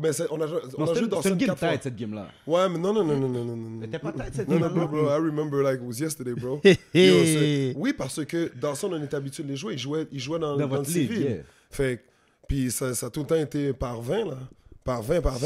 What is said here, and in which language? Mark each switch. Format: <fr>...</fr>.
<fr>Mais on a joué Dawson 4 fois. C'est une game tight, cette game-là. Ouais, mais non. C'était pas tight, cette game-là. Non,</fr> <en>bro, I remember like it was yesterday, bro.</en> <fr>Oui, parce que Dawson, on était habitué de les jouer. Il jouait dans le civil. Yeah. Fait, puis ça a tout le temps été par 20, là. Par 20.</fr>